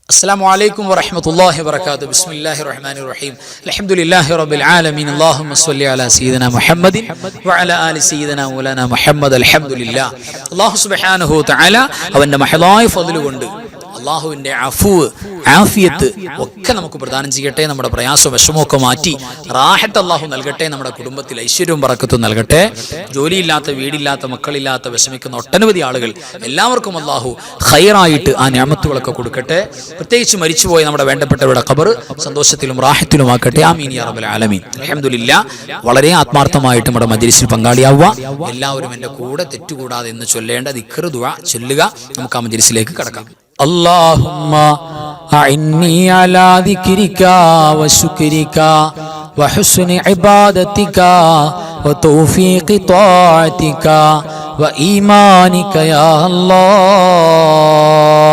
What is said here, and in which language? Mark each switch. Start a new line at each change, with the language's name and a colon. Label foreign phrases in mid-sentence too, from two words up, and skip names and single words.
Arabic: السلام عليكم ورحمة الله وبركاته. بسم الله الرحمن الرحيم. الحمد لله رب العالمين. اللهم صل على سيدنا محمد وعلى آل سيدنا مولانا محمد. الحمد لله. الله سبحانه وتعالى
Malayalam: അവന്റെ മഹളായ ഫദ്ൽ കൊണ്ട് അള്ളാഹുവിൻ്റെ അഫ്വ് ആഫിയത്ത് ഒക്കെ നമുക്ക് പ്രദാനം ചെയ്യട്ടെ. നമ്മുടെ പ്രയാസവും വിഷമമൊക്കെ മാറ്റി റാഹത്ത് അള്ളാഹു നൽകട്ടെ. നമ്മുടെ കുടുംബത്തിൽ ഐശ്വര്യവും ബറക്കത്തും നൽകട്ടെ. ജോലിയില്ലാത്ത, വീടില്ലാത്ത, മക്കളില്ലാത്ത വിഷമിക്കുന്ന ഒട്ടനവധി ആളുകൾ എല്ലാവർക്കും അള്ളാഹു ഖൈറായിട്ട് ആ നിഅമത്തുകളൊക്കെ കൊടുക്കട്ടെ. പ്രത്യേകിച്ച് മരിച്ചുപോയ നമ്മുടെ വേണ്ടപ്പെട്ടവരുടെ ഖബർ സന്തോഷത്തിലും റാഹത്തിലുമാക്കട്ടെ.
Arabic: آمين يا رب العالمين. الحمد لله.
Malayalam: വളരെ ആത്മാർത്ഥമായിട്ട് നമ്മുടെ മജ്‌ലിസിൽ പങ്കാളിയാവുക. എല്ലാവരും എൻ്റെ കൂടെ തെറ്റുകൂടാതെ എന്ന് ചൊല്ലേണ്ട ദിക്ർ ദുആ ചൊല്ലുക. നമുക്ക് ആ മജ്‌ലിസിലേക്ക് കടക്കാം.
Arabic: اللهم أعني على ذكرك وشكرك وحسن عبادتك وتوفيق طاعتك وإيمانك يا الله.